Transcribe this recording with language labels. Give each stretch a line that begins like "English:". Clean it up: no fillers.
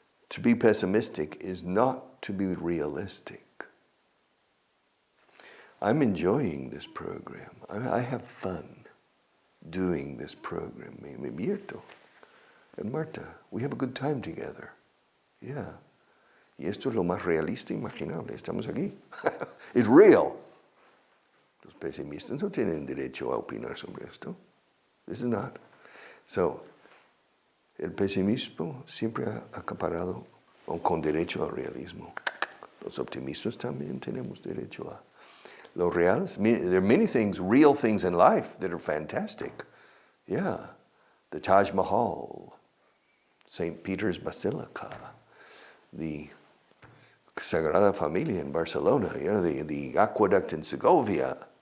English: To be pessimistic is not to be realistic. I'm enjoying this program. I have fun doing this program.
Spanish: Me divierto.
English: And Marta, we have a good time together. Yeah.
Spanish: Y esto es lo más realista imaginable. Estamos aquí.
English: It's real.
Spanish: Los pesimistas no tienen derecho a opinar sobre esto.
English: This is not.
Spanish: So, el pesimismo siempre ha acaparado con derecho al realismo. Los optimistas también tenemos derecho a lo real.
English: There are many things, real things in life that are fantastic. Yeah. The Taj Mahal, St. Peter's Basilica, the Sagrada Familia in Barcelona, you know, the aqueduct in Segovia.